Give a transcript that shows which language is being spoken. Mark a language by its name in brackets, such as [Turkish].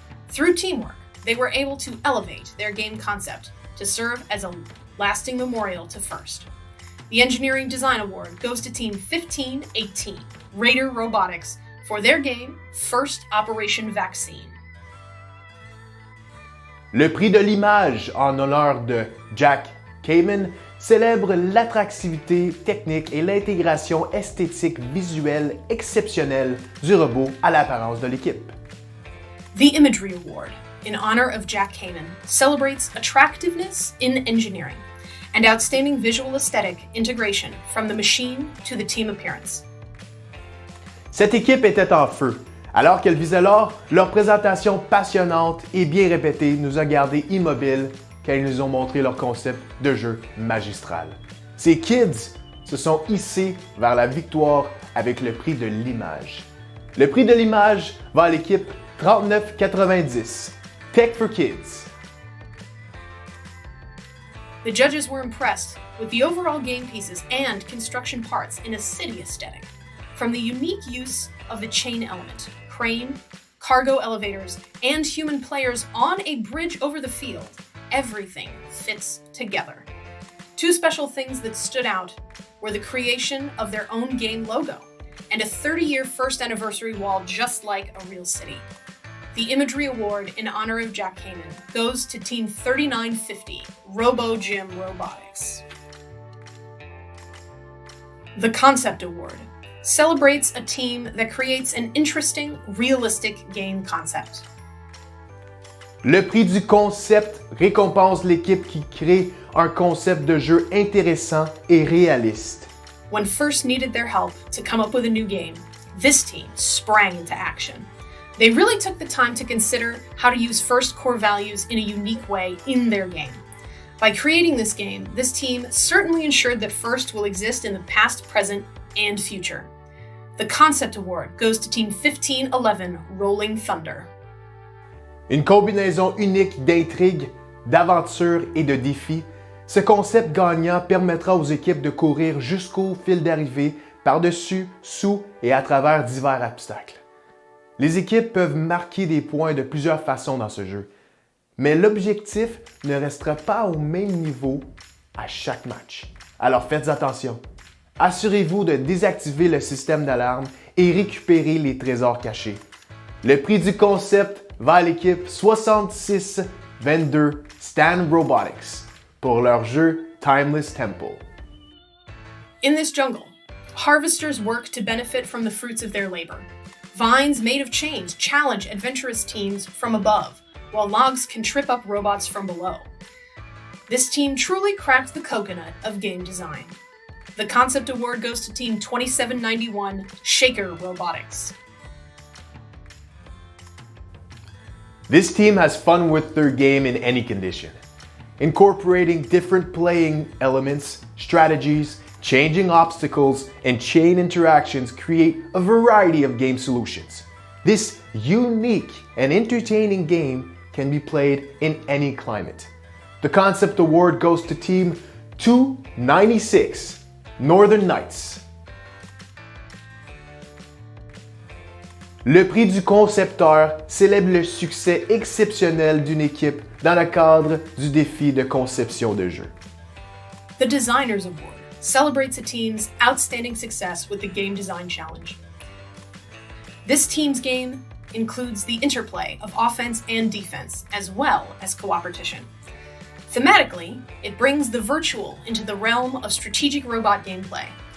[English] Through teamwork, they were able to elevate their game concept to serve as a lasting memorial to FIRST. The Engineering Design Award goes to Team 1518, Raider Robotics, for their game FIRST Operation Vaccine. [French] Le prix de l'image en honneur de Jack Kamen célèbre l'attractivité technique et l'intégration esthétique visuelle exceptionnelle du robot à l'apparence de l'équipe. [English] The Imagery Award, in honor of Jack Kamen, celebrates attractiveness in engineering and outstanding visual aesthetic integration from the machine to the team appearance. [French] Cette équipe était en feu. Alors qu'elle visait l'or, leur présentation passionnante et bien répétée nous a gardés immobiles quand ils nous ont montré leur concept de jeu magistral. Ces kids se sont hissés vers la victoire avec le prix de l'image. Le prix de l'image va à l'équipe 3990, Tech for Kids. [English] The judges were impressed with the overall game pieces and construction parts in a city aesthetic. From the unique use of the chain element, crane, cargo elevators, and human players on a bridge over the field, everything fits together. Two special things that stood out were the creation of their own game logo and a 30-year first anniversary wall just like a real city. The Imagery Award in honor of Jack Kamen goes to Team 3950, Robo Gym Robotics. The Concept Award celebrates a team that creates an interesting, realistic game concept. [French] Le prix du concept récompense l'équipe qui crée un concept de jeu intéressant et réaliste. [English] When FIRST needed their help to come up with a new game, this team sprang into action. They really took the time to consider how to use FIRST core values in a unique way in their game. By creating this game, this team certainly ensured that FIRST will exist in the past, present, and future. The Concept Award goes to Team 1511, Rolling Thunder. [French] Une combinaison unique d'intrigue, d'aventure et de défis, ce concept gagnant permettra aux équipes de courir jusqu'au fil d'arrivée, par-dessus, sous et à travers divers obstacles. Les équipes peuvent marquer des points de plusieurs façons dans ce jeu, mais l'objectif ne restera pas au même niveau à chaque match. Alors faites attention. Assurez-vous de désactiver le système d'alarme et récupérer les trésors cachés. Le prix du concept va à l'équipe 6622 Stan Robotics pour leur jeu Timeless Temple. [English] In this jungle, harvesters work to benefit from the fruits of their labor. Vines made of chains challenge adventurous teams from above, while logs can trip up robots from below. This team truly cracked the coconut of game design. The Concept Award goes to Team 2791, Shaker Robotics. This team has fun with their game in any condition, incorporating different playing elements, strategies, changing obstacles, and chain interactions create a variety of game solutions. This unique and entertaining game can be played in any climate. The Concept Award goes to Team 296, Northern Nights. [French] Le prix du concepteur célèbre le succès exceptionnel d'une équipe dans le cadre du défi de conception de jeu. [English] The Designers Award celebrates a team's outstanding success with the Game Design Challenge. This team's game includes the interplay of offense and defense, as well as cooperation. Thematically, it brings the virtual into the realm of strategic robot gameplay.